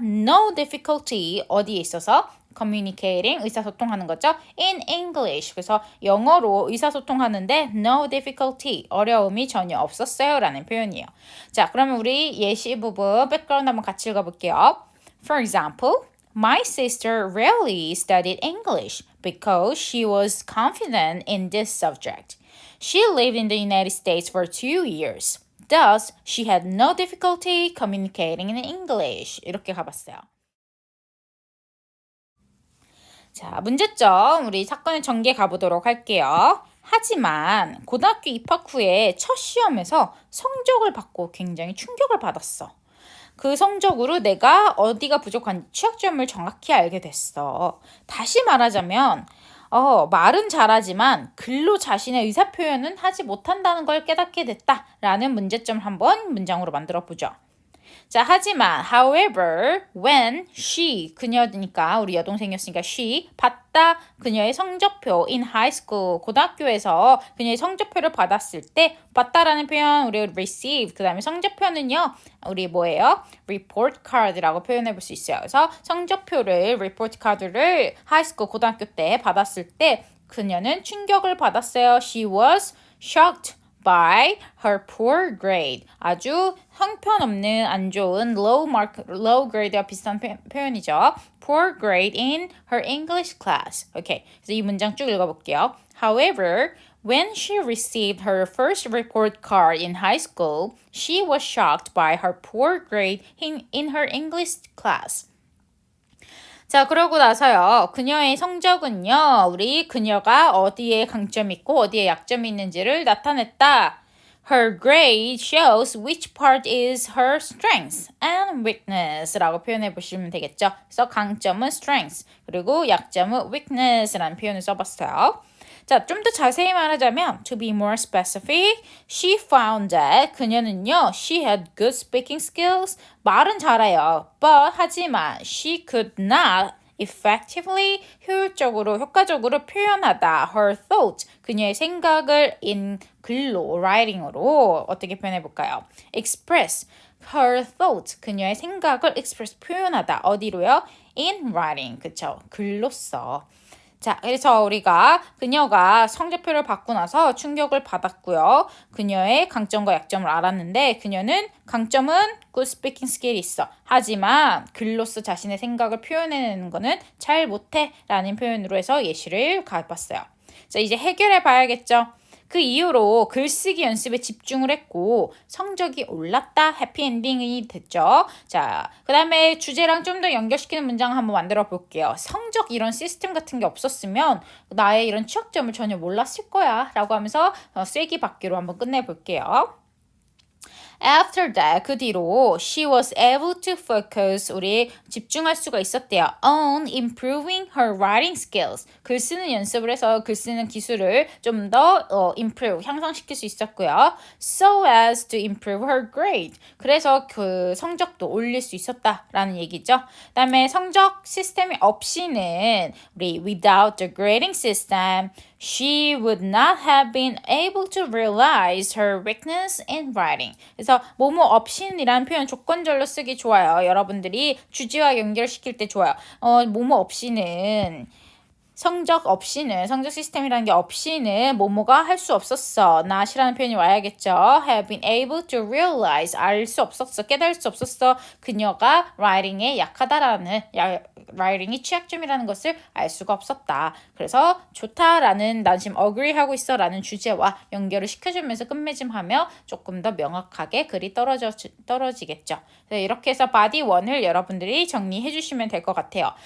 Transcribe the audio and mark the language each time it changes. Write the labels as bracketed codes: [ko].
[en] No difficulty [ko] 어디에 있어서 communicating 의사소통하는 거죠. [en] In English [ko] 그래서 영어로 의사소통하는데 [en] no difficulty [ko] 어려움이 전혀 없었어요 라는 표현이에요. 자, 그러면 우리 예시 부분 백그라운드 한번 같이 읽어볼게요. [en] For example, my sister rarely studied English because she was confident in this subject. She lived in the United States for 2 years. Thus, she had no difficulty communicating in English. [ko] 이렇게 가봤어요. 자, 문제점 우리 사건의 전개 가보도록 할게요. 하지만 고등학교 입학 후에 첫 시험에서 성적을 받고 굉장히 충격을 받았어. 그 성적으로 내가 어디가 부족한 취약점을 정확히 알게 됐어. 다시 말하자면 말은 잘하지만 글로 자신의 의사표현은 하지 못한다는 걸 깨닫게 됐다라는 문제점을 한번 문장으로 만들어 보죠. 자, 하지만 [en] however, when she [ko] 그녀니까 우리 여동생이었으니까 she 받다 그녀의 성적표 [en] in high school [ko] 고등학교에서 그녀의 성적표를 받았을 때 받다라는 표현 우리 receive 그다음에 성적표는요. 우리 뭐예요? report card라고 표현해 볼 수 있어요. 그래서 성적표를 report card를 high school 고등학교 때 받았을 때 그녀는 충격을 받았어요. [en] She was shocked by her poor grade. [ko] 아주 형편없는 안 좋은 low grade와 비슷한 표현이죠. [en] Poor grade in her English class. [ko] 오케이. 그래서 이 문장 쭉 읽어볼게요. [en] However, when she received her first report card in high school, she was shocked by her poor grade in her English class. [ko] 자, 그러고 나서요. 그녀의 성적은요. 우리 그녀가 어디에 강점이 있고 어디에 약점이 있는지를 나타냈다. [en] Her grade shows which part is her strength and weakness [ko] 라고 표현해 보시면 되겠죠. 그래서 강점은 strength, 그리고 약점은 weakness라는 표현을 써봤어요. [en] 자, 좀 더 자세히 말하자면 to be more specific, she found that [ko] 그녀는요, [en] she had good speaking skills, [ko] 말은 잘해요. But 하지만 [en] she could not effectively [ko] 효과적으로 표현하다 [en] her thoughts [ko] 그녀의 생각을 in 글로 writing으로 어떻게 표현해 볼까요? [en] express her thoughts [ko] 그녀의 생각을 express 표현하다 어디로요? in writing 그쵸 글로써. 자, 그래서 우리가 그녀가 성적표를 받고 나서 충격을 받았고요. 그녀의 강점과 약점을 알았는데 그녀는 강점은 good speaking skill이 있어. 하지만 글로써 자신의 생각을 표현해내는 거는 잘 못해 라는 표현으로 해서 예시를 가봤어요. 자, 이제 해결해 봐야겠죠. 그 이후로 글쓰기 연습에 집중을 했고 성적이 올랐다 해피엔딩이 됐죠. 자, 그 다음에 주제랑 좀 더 연결시키는 문장 한번 만들어 볼게요. 성적 이런 시스템 같은 게 없었으면 나의 이런 취약점을 전혀 몰랐을 거야 라고 하면서 쐐기 받기로 한번 끝내볼게요. [en] After that, [ko] 그 뒤로 [en] she was able to focus, [ko] 우리 집중할 수가 있었대요. [en] On improving her writing skills. [ko] 글 쓰는 연습을 해서 글 쓰는 기술을 좀 더 improve, 향상시킬 수 있었고요. [en] So as to improve her grade. [ko] 그래서 그 성적도 올릴 수 있었다라는 얘기죠. 그 다음에 성적 시스템이 없이는 우리 [en] without the grading system, she would not have been able to realize her weakness in writing. [ko] 그래서 뭐뭐 없이는이라는 표현 조건절로 쓰기 좋아요. 여러분들이 주제와 연결시킬 때 좋아요. 뭐뭐 없이는 성적 시스템이라는 게 없이는 뭐뭐가 할 수 없었어. not이라는 표현이 와야겠죠. [en] have been able to realize [ko] 알 수 없었어. 깨달을 수 없었어. 그녀가 writing에 약하다라는 writing이 취약점이라는 것을 알 수가 없었다. 그래서 좋다라는 난 지금 agree하고 있어 라는 주제와 연결을 시켜주면서 끝맺음하며 조금 더 명확하게 글이 떨어지겠죠. 이렇게 해서 body 1을 여러분들이 정리해 주시면 될 것 같아요.